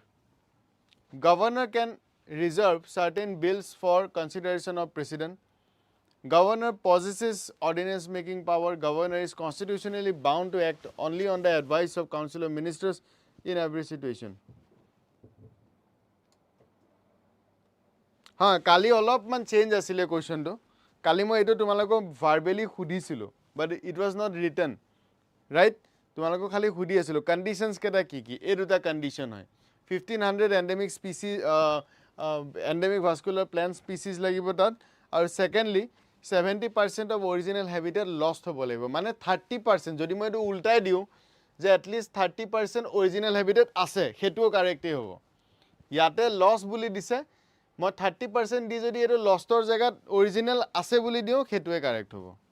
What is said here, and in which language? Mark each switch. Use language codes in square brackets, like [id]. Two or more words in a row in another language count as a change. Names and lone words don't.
[en] Governor can reserve certain bills for consideration of president. Governor possesses ordinance making power. Governor is constitutionally bound to act only on the advice of Council of Ministers in every situation. [as] হয় কালি অলপমান change আছিলে question to. কালি মই এটো তোমালোকক verbally সুধিছিলো [en] but it was not written. Right? [as] তোমালোকক খালি সুধি আছিলো conditions কেটা কি কি এই দুটা condition হয় 1500 [en] endemic species endemic vascular plant species [as] লাগিব তাত আৰু [en] secondly 70% of original habitat lost [as] হ'ব লাগিব মানে 30% যদি মই এটো উল্টাই দিও যে [en] at least 30% original habitat [as] আছে হেতুও কাৰেক্টই হ'ব ইয়াতে loss বুলি দিছে মই 30% দি যদি এটো লষ্টৰ জায়গাত original আছে বুলি দিও হেতুৱে কাৰেক্ট হ'ব